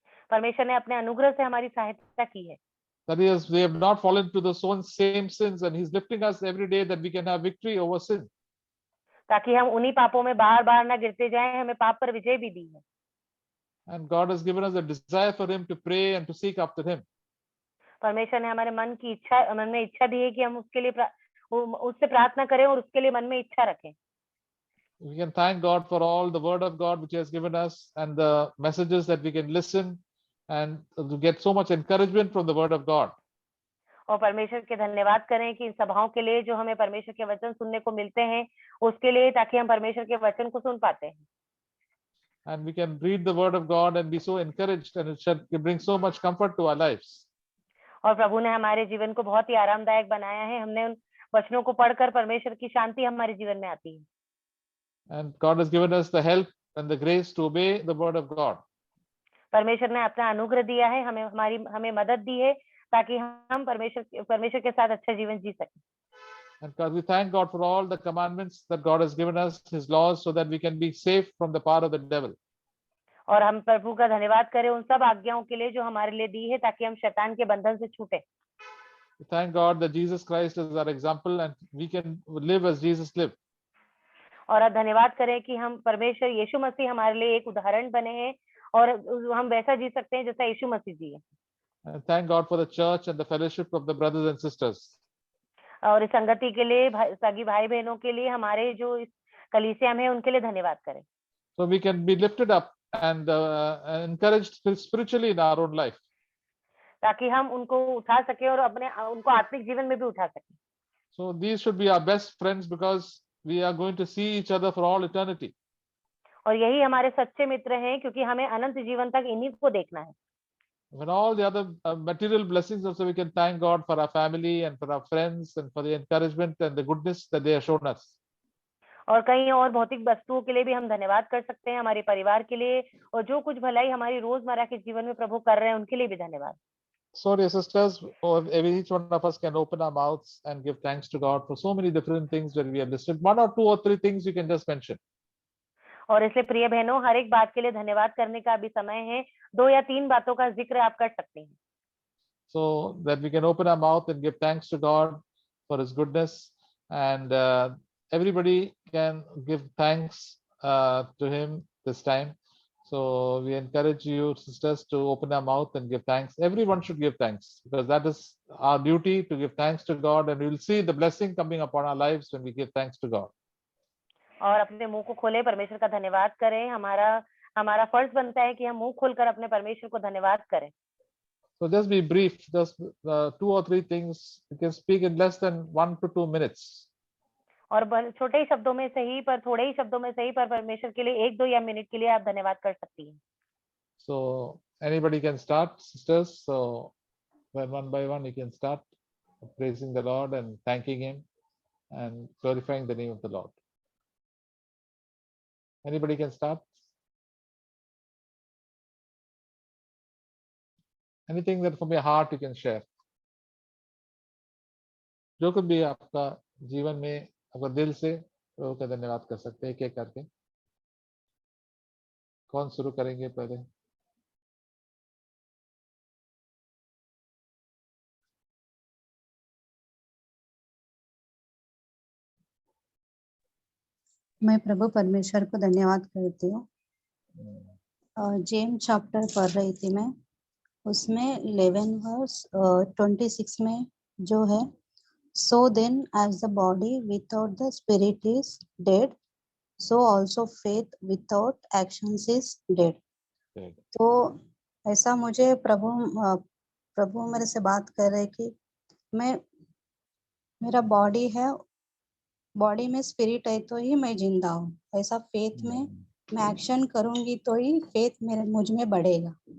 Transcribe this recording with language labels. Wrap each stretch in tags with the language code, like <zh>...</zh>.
<hi>परमेश्वर ने अपने अनुग्रह से हमारी सहायता की है।</hi> <en>That is, we have not fallen to the same sins, and He's lifting us every day that we can have victory over sin.</en> <hi>ताकि हम उन्हीं पापों में बार-बार ना गिरते जाएं, हमें पाप पर विजय भी दी है।</hi> <en>And God has given us a desire for Him to pray and to seek after Him.</en> <hi>परमेश्वर ने हमारे मन में इच्छा दी है कि हम उसके लिए उससे प्रार्थना करें और उसके लिए मन में इच्छा रखें।</hi> <en>We can thank God for all the word of God which He has given us and the messages that we can listen and to get so much encouragement from the word of God.</en> <hi>और परमेश्वर के धन्यवाद करें कि इन सभाओं के लिए जो हमें परमेश्वर के वचन सुनने को मिलते हैं उसके लिए, ताकि हम परमेश्वर के वचन को सुन पाते हैं।</hi> <en>And we can read the word of God and be so encouraged, and it should bring so much comfort to our lives.</en> <hi>और प्रभु ने हमारे जीवन को बहुत ही आरामदायक बनाया है। हमने उन वचनों को पढ़कर परमेश्वर की शांति हमारे जीवन में आती है।</hi> <en>And God has given us the help and the grace to obey the word of God.</en> <hi>परमेश्वर ने अपना अनुग्रह दिया है, हमें मदद दी है ताकि हम परमेश्वर के साथ अच्छा जीवन जी सकें।</hi> <en>And God, we thank God for all the commandments that God has given us, His laws, so that we can be safe from the power of the devil.</en> <hi>और हम प्रभु का धन्यवाद करें उन सब आज्ञाओं के लिए जो हमारे लिए दी है, ताकि हम शैतान के बंधन से छूटे।</hi> <en>We thank God that Jesus Christ is our example and we can live as Jesus lived.</en> <hi>और धन्यवाद करें कि हम परमेश्वर यीशु मसीह हमारे लिए एक उदाहरण बने हैं और हम वैसा जी सकते हैं जैसा यीशु मसीह जी है।</hi> <en>And thank God for the church and the fellowship of the brothers and sisters.</en> <hi>और इस संगति के लिए, सगी भाई बहनों के लिए, हमारे जो इस कलीसिया में है उनके लिए धन्यवाद करें।</hi> <en>So we can be lifted up and encouraged spiritually in our own life.</en> <hi>ताकि हम उनको उठा सके और उनको आत्मिक जीवन में भी उठा सके।</hi> <en>So these should be our best friends because we are going to see each other for all eternity.</en> <hi>और यही हमारे सच्चे मित्र हैं, क्योंकि हमें अनंत जीवन तक इन्हीं को देखना है।</hi> <en>When all the other material blessings also, we can thank God for our family and for our friends and for the encouragement and the goodness that they have shown us.</en> <hi>और कई और भौतिक वस्तुओं के लिए भी हम धन्यवाद कर सकते हैं, हमारे परिवार के लिए, और जो कुछ भलाई हमारी रोजमर्रा के जीवन में प्रभु कर रहे हैं उनके लिए भी धन्यवाद।</hi> <en>So dear sisters, each one of us can open our mouths and give thanks to God for so many different things when we are listed. One or two or three things you can just mention.</en> <hi>और इसलिए प्रिय बहनों, हर एक बात के लिए धन्यवाद करने का अभी समय है। 2 या 3 बातों का जिक्र आप कर सकते हैं।</hi> <en>So that we can open our mouth and give thanks to God for His goodness, and everybody can give thanks to Him this time. So we encourage you, sisters, to open our mouth and give thanks. Everyone should give thanks because that is our duty, to give thanks to God, and we will see the blessing coming upon our lives when we give thanks to God.</en> <hi>और अपने मुंह को खोले, परमेश्वर का धन्यवाद करें। हमारा फर्ज बनता है कि हम मुंह खोलकर अपने परमेश्वर को धन्यवाद करें।</hi> <en>So just be brief, just 2 or 3 things. You can speak in less than 1 to 2 minutes.</en> <hi>और छोटे ही शब्दों में सही, पर थोड़े ही शब्दों में सही, पर परमेश्वर के लिए 1, 2 या मिनट के लिए आप धन्यवाद कर सकती हैं।</hi> <en>So anybody can start, sisters. So one by one you can start praising the Lord and thanking Him and glorifying the name of the Lord. Anybody can start. Anything that from your heart you can share.</en> <hi>जो कुछ भी आपका जीवन में आपका दिल से प्रभु का धन्यवाद कर सकते हैं, एक-एक करके। कौन शुरू करेंगे पहले? मैं प्रभु परमेश्वर को धन्यवाद करती हूँ। जेम्स चैप्टर पढ़ रही थी मैं, उसमें 11 वर्स 26 में जो है,</hi> <en>so then as the body without the spirit is dead, so also faith without actions is dead.</en> <hi>तो ऐसा मुझे प्रभु मेरे से बात कर रहे कि मेरा बॉडी है, बॉडी में स्पिरिट है तो ही मैं जिंदा हूँ। ऐसा फेथ में मैं एक्शन करूंगी तो ही फेथ मुझ में बढ़ेगा।</hi>